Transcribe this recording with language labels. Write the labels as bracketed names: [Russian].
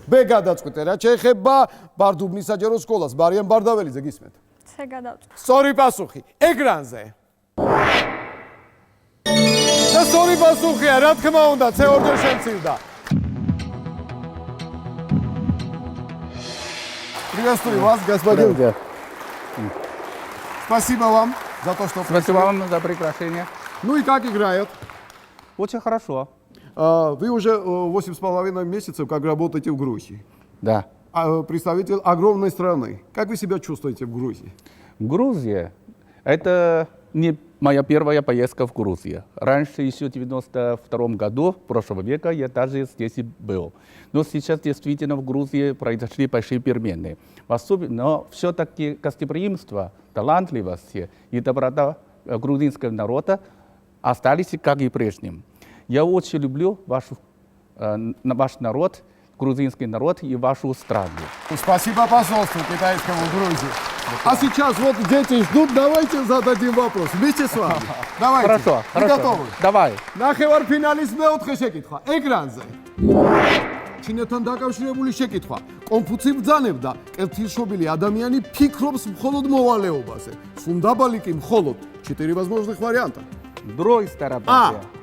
[Georgian] B გადავწყვიტე. რაც შეეხება ბარდუბნის საჯარო სკოლას, ბარიან ბარდაველიძე გისმენთ. C გადავწყვიტე. სწორი პასუხი, ეკრანზე. და სწორი პასუხია, რა თქმა უნდა, C ორჯერ შემცირდა. [Russian] Приветствую вас, господин. Спасибо вам за то, что... Спасибо вам за приглашение. Ну и как играют? Очень хорошо. Вы уже 8,5 месяцев как работаете в Грузии. Да. Представитель огромной страны. Как вы себя чувствуете в Грузии? Грузия – это не моя первая поездка в Грузию. Раньше, еще в 1992 году прошлого века, я даже здесь и был. Но сейчас действительно в Грузии произошли большие перемены. Но все-таки гостеприимство, талантливость и доброта грузинского народа остались как и прежним. Я очень люблю ваш народ, грузинский народ и вашу страну. Спасибо посольству китайскому Грузии. А сейчас вот дети ждут, давайте зададим вопрос вместе с вами. Давайте. Хорошо, Вы готовы? Давай. [Georgian] ნახევარფინალის მეოთხე შეკითხვა, ეკრანზე. ჩინეთთან დაკავშირებული შეკითხვა. კონფუცი ბრძანებდა, კეთილშობილი ადამიანი ფიქრობს მხოლოდ მოვალეობაზე. სუნდაბალი კი მხოლოდ [Russian] 4 возможных варианта. Другая сторона.